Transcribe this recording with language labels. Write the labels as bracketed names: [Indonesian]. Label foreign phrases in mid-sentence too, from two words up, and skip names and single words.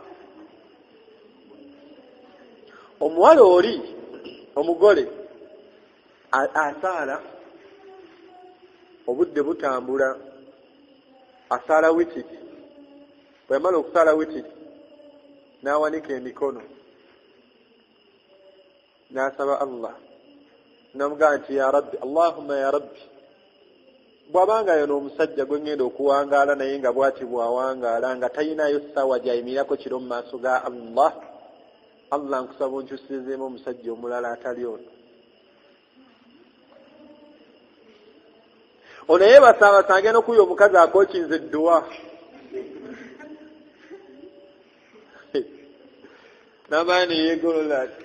[Ganda] Omuwala oli omugole asaala obudde butambula asaala witiri bwe yamala okusaala witiri n'awanika emikono n'asaba Allah n'amugamba nti [Arabic] يا ربي اللهم يا ربي [Ganda] bw'abanga yono omusajja gwe ngenda okuwangaala naye nga bw'ati bw'awangaala nga tayinayo ssaawa gy'ayimirako kiro mu maaso ga Allah nkusaba onkyusizeemu omusajja omulala atali ono. Ono yeebasabasa agenda okuya omukazi akookinze edduwa n'amaani yeegolola ati